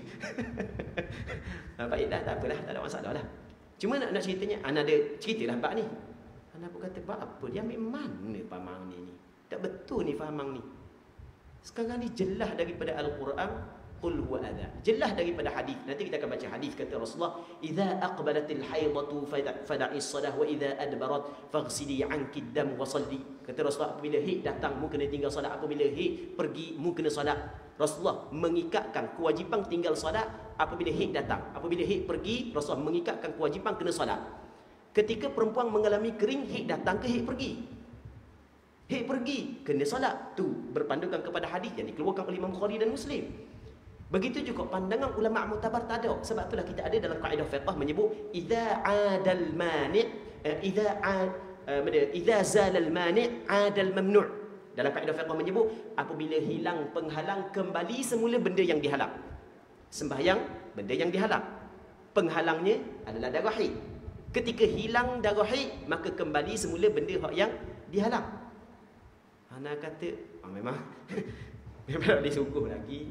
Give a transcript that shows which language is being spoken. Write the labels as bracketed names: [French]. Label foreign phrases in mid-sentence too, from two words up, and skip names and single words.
[Malay] Baiklah, tak apalah, tak ada masalah lah. Cuma nak ceritanya, anda ada ceritalah bab ni. Anda pun kata, bab apa? Dia ambil mana pamang ni? Tak betul ni fahamang ni. Sekarang ni jelas daripada Al-Quran, [Arabic] قل هو أذى. [Malay] Jelas daripada hadis. Nanti kita akan baca hadis kata Rasulullah, [Arabic] "إذا أقبلت الحيضة فدعي الصلاة وإذا أدبرت فاغسلي عنك الدم وصلي." [Malay] Kata Rasulullah, apabila haid datang mu kena tinggal solat, apabila haid pergi mu kena solat. Rasulullah mengikatkan kewajipan tinggal solat apabila haid datang. Apabila haid pergi, Rasulullah mengikatkan kewajipan kena solat. Ketika perempuan mengalami kering, haid datang ke haid pergi? Haid pergi, kena solat. Tu berpandukan kepada hadis yang dikeluarkan oleh Imam Bukhari dan Muslim. Begitu juga pandangan ulama muktabar tak ada. Sebab itulah kita ada dalam kaedah fiqh menyebut [Arabic] إذا عاد المانع إذا زال المانع عاد الممنوع'. [Malay] Dalam kaedah fiqh menyebut apabila hilang penghalang, kembali semula benda yang dihalang. Sembahyang benda yang dihalang. Penghalangnya adalah darah haid. Ketika hilang darah haid, maka kembali semula benda yang dihalang. Ana kata memang memang tak disukuh lagi.